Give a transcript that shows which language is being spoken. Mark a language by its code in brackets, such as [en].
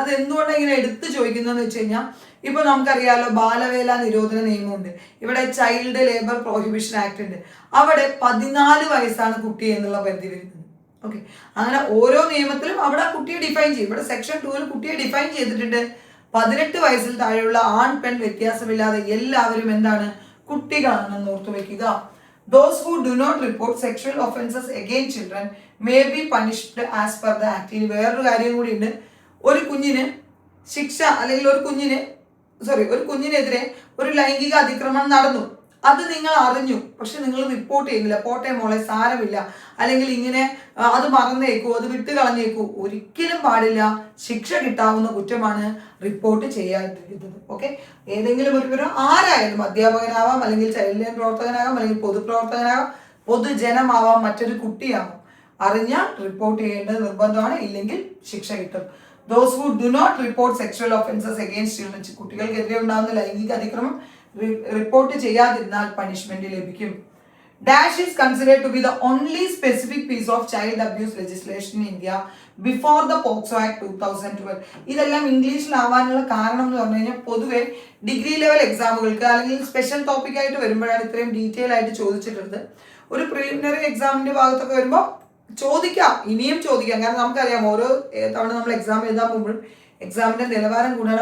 [ml] അത് എന്തുകൊണ്ടാണ് ഇങ്ങനെ എടുത്തു ചോദിക്കുന്നതെന്ന് വെച്ച് കഴിഞ്ഞാൽ, ഇപ്പൊ നമുക്കറിയാലോ ബാലവേല നിരോധന നിയമമുണ്ട്, ഇവിടെ ചൈൽഡ് ലേബർ പ്രോഹിബിഷൻ ആക്ട് ഉണ്ട്. അവിടെ 14 വയസ്സാണ് കുട്ടി എന്നുള്ള പരിധി വരുന്നത്. ഓക്കെ, അങ്ങനെ ഓരോ നിയമത്തിലും അവിടെ കുട്ടിയെ ഡിഫൈൻ ചെയ്യും. ഇവിടെ സെക്ഷൻ 2 കുട്ടിയെ ഡിഫൈൻ ചെയ്തിട്ടുണ്ട്. 18 വയസ്സിൽ താഴെയുള്ള ആൺ പെൺ വ്യത്യാസമില്ലാതെ എല്ലാവരും എന്താണ്? കുട്ടികളാണെന്ന് ഓർത്തു വെക്കുക. [en] Those who do not report sexual offences against children may be punished as per the act. [ml] ഇനി വേറൊരു കാര്യം കൂടി ഉണ്ട്. ഒരു കുഞ്ഞിന് ശിക്ഷ, അല്ലെങ്കിൽ ഒരു കുഞ്ഞിനെതിരെ ഒരു ലൈംഗിക അതിക്രമണം നടന്നു, അത് നിങ്ങൾ അറിഞ്ഞു, പക്ഷെ നിങ്ങൾ റിപ്പോർട്ട് ചെയ്യുന്നില്ല. പോട്ടെ മോളെ, സാരമില്ല, അല്ലെങ്കിൽ ഇങ്ങനെ അത് മറന്നേക്കൂ, അത് വിട്ട് കളഞ്ഞേക്കൂ, ഒരിക്കലും പാടില്ല. ശിക്ഷ കിട്ടാവുന്ന കുറ്റമാണ് റിപ്പോർട്ട് ചെയ്യാതിരിക്കുന്നത്. ഓക്കെ, ഏതെങ്കിലും ഒരു ആരായാലും, അധ്യാപകനാവാം, അല്ലെങ്കിൽ ചൈൽഡ് ലൈൻ പ്രവർത്തകനാകാം, അല്ലെങ്കിൽ പൊതുപ്രവർത്തകനാകാം, പൊതുജനമാവാം, മറ്റൊരു കുട്ടിയാവാം, അറിഞ്ഞാൽ റിപ്പോർട്ട് ചെയ്യേണ്ടത് നിർബന്ധമാണ്, ഇല്ലെങ്കിൽ ശിക്ഷ കിട്ടും. [en] Those who do not report sexual offences against children, [ml] കുട്ടികൾക്കെതിരെ ഉണ്ടാകുന്ന ലൈംഗിക അതിക്രമം റിപ്പോർട്ട് ചെയ്യാതിരുന്നാൽ പണിഷ്മെന്റ് ലഭിക്കും. [en] Dash is considered to be the only specific piece of child abuse legislation in India before the POCSO Act 2012. [ml] ഇതെല്ലാം ഇംഗ്ലീഷിലാവാനുള്ള കാരണം എന്ന് പറഞ്ഞു കഴിഞ്ഞാൽ, പൊതുവെ ഡിഗ്രി ലെവൽ എക്സാമുകൾക്ക് അല്ലെങ്കിൽ സ്പെഷ്യൽ ടോപ്പിക് ആയിട്ട് വരുമ്പോഴാണ് ഇത്രയും ഡീറ്റെയിൽ ആയിട്ട് ചോദിച്ചിട്ടുള്ളത്. ഒരു പ്രിലിമിനറി എക്സാമിന്റെ ഭാഗത്തൊക്കെ വരുമ്പോൾ ചോദിക്കാം, ഇനിയും ചോദിക്കാം. കാരണം നമുക്കറിയാം, ഓരോ തവണ നമ്മൾ എക്സാം എഴുതാൻ പോകുമ്പോഴും എക്സാമിന്റെ നിലവാരം കൂടാണ്.